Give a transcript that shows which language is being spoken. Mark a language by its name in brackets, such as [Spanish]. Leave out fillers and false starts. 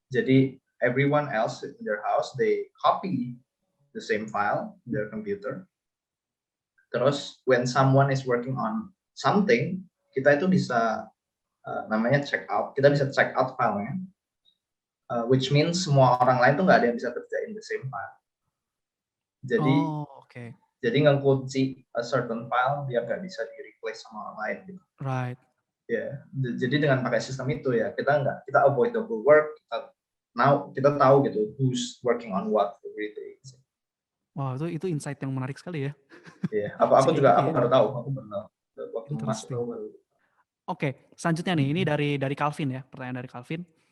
[English] Jadi everyone else in their house they copy the same file in their computer. Terus when someone is working on something, [Indonesian] kita itu bisa namanya [English] check out. [Indonesian] Kita bisa check out filenya, [English] which means [Indonesian] semua orang lain tuh nggak ada yang bisa kerjain [English] the same file. [Indonesian] Jadi ngekunci [English] a certain file [Indonesian] biar nggak bisa di replace sama orang lain gitu. [English] Right. [Indonesian] Ya, yeah. Jadi dengan pakai sistem itu ya kita [English] avoid double work. [Indonesian] Kita tahu gitu [English] who's working on what every day. [Indonesian] Wow, itu insight yang menarik sekali ya. Iya, aku baru tahu, waktu masuk baru. Oke, selanjutnya nih, ini dari Calvin ya, pertanyaan dari Calvin.